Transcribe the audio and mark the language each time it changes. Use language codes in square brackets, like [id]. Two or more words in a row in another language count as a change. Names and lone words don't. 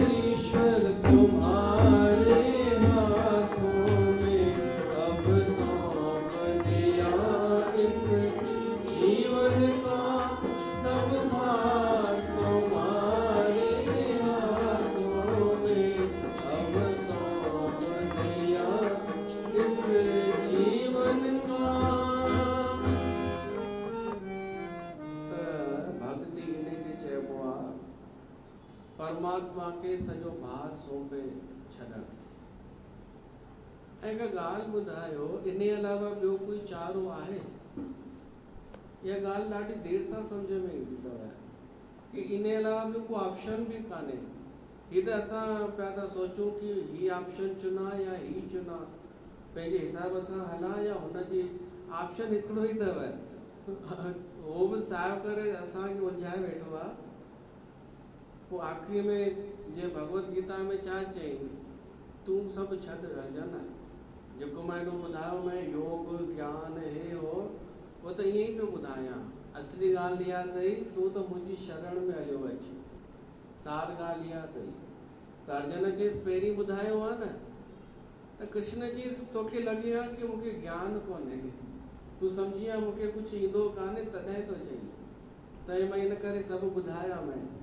[hi] ईश्वर तुम्हारे हाथों में अब सौंप दिया इस जीवन का सब भार, तुम्हारे हाथों में अब सौंप दिया इस जीवन का। [sd] त भक्ति इन्हें के चइबो आहे परमात्मा के सॼो भार सौंपे छॾणु। ऐं हिकु ॻाल्हि ॿुधायो, इन अलावा ॿियो कोई चारो आहे? इहा ॻाल्हि ॾाढी देरि सां सम्झ में ईंदी अथव कि इन अलावा ॿियो को ऑप्शन बि कान्हे। हीअ त असां पिया था सोचूं कि हीअ ऑप्शन चुना या हीअ चुना, पंहिंजे हिसाब सां हलां या हुनजी ऑप्शन हिकिड़ो ई अथव। उहो बि साहिब करे असांखे उलझाए वेठो आहे। पोइ आख़िरी में जीअं भगवत गीता में छा चयईं, तूं सभु छॾ अर्जन, जेको मां हेॾो ॿुधायो मैं योग ज्ञान हे हो, उहो त ईअं ई पियो ॿुधायां। असली ॻाल्हि इहा अथई, तूं त मुंहिंजी शरण में हलियो अची, सार ॻाल्हि इहा अथई। त अर्जन चयईसि पहिरीं ॿुधायो आहे न, त कृष्ण चयईसि तोखे लॻे हा कि मूंखे ज्ञान कोन्हे, तूं सम्झी आहे मूंखे कुझु ईंदो कान्हे तॾहिं थो चई, त मां इन करे सभु ॿुधायां मैं।